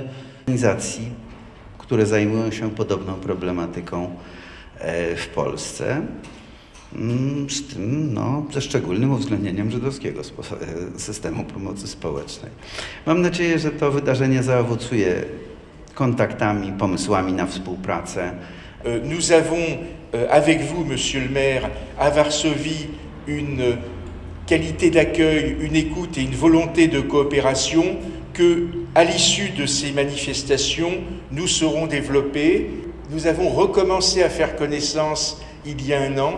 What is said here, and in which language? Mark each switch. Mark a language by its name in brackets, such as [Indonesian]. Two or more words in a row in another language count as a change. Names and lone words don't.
[Polish] Organizacji, które zajmują się podobną problematyką w Polsce, z tym ze szczególnym uwzględnieniem żydowskiego systemu pomocy społecznej. Mam nadzieję, że to wydarzenie zaowocuje kontaktami, pomysłami na współpracę. [French] Nous avons avec vous, Monsieur le maire, à Varsovie, une qualité d'accueil, une écoute et une volonté de coopération que, à l'issue de ces manifestations, nous saurons développer. Nous avons recommencé à faire connaissance il y a un an.